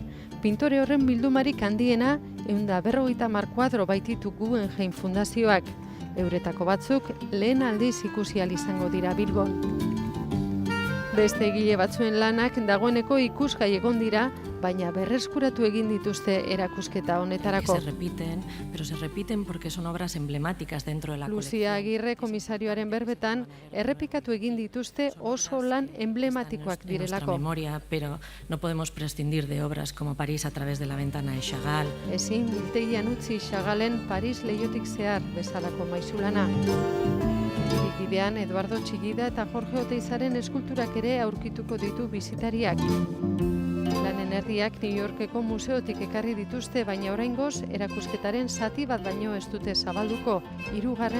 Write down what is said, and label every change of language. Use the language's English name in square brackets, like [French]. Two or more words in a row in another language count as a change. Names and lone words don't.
[Basque] Pintore horren bildumarik handiena 150 kuadro baititu Guggenheim Fundazioak. Euretako batzuk lehen aldiz ikusi ahal izango dira Bilbon. Beste egile batzuen lanak dagoeneko ikusgai egon dira, baina berreskuratu egin dituzte erakusketa honetarako. [Spanish] Pero se repiten porque son obras emblemáticas dentro de la colección. [Basque] Lucia Agirre komisarioaren berbetan, errepikatu egin dituzte oso lan emblematikoak [Spanish] En nuestra [Basque] direlako. [Spanish] memoria, pero no podemos prescindir de obras como París a través de la ventana de Chagall. [Basque] Ezin biltegian utzi Chagalen Paris leiotik zehar bezalako maizulana. Bidean Eduardo Txillida eta Jorge Oteizaren eskulturak ere aurkituko ditu bisitariak. Lanen erdiak New Yorkeko museotik ekarri dituzte, baina oraingoz erakusketaren zati bat baino ez dute zabalduko, 3.